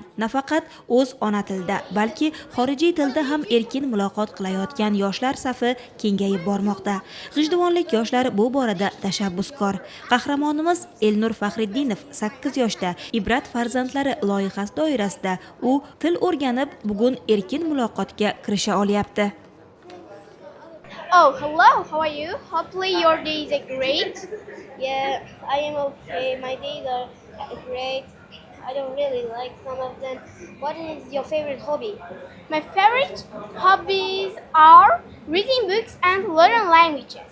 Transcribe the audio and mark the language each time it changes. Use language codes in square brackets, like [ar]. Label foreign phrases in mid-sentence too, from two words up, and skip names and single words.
[uz] Nafaqat o'z ona tilida, balki xorijiy tilda ham erkin muloqot qilayotgan yoshlar safi kengayib bormoqda. G'ijduvonlik yoshlar bu borada tashabbuskor. Qahramonimiz Elnur Faxriddinov 8 yoshda Ibrat farzandlari loyihasi doirasida u til o'rganib, bugun erkin muloqotga kirisha olyapti. [en] Oh, hello, how are you? Hopefully your days are great. Yeah, I am okay. My days are great. I don't really like some of them. What is your favorite hobby? My favorite hobbies are reading books and learning languages.